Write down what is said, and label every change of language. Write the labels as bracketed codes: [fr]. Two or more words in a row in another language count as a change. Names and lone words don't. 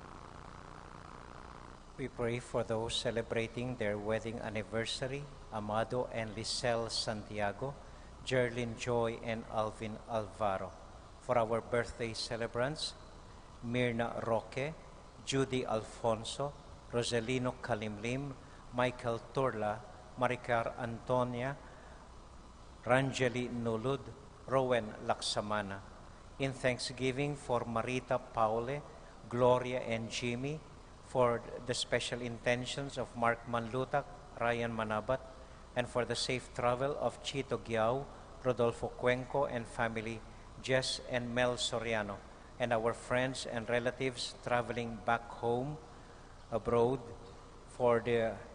[en] We pray for those celebrating their wedding anniversary, Amado and Lisel Santiago, Jerlyn Joy and Alvin Alvaro. For our birthday celebrants, Mirna Roque, Judy Alfonso, Roselino Kalimlim, Michael Turla, Maricar Antonia, Ranjeli Nulud, Rowan Laksamana. In thanksgiving for Marita Paule, Gloria and Jimmy, for the special intentions of Mark Manlutak, Ryan Manabat, and for the safe travel of Chito Giao, Rodolfo Cuenco and family, Jess and Mel Soriano, and our friends and relatives traveling back home, abroad, for the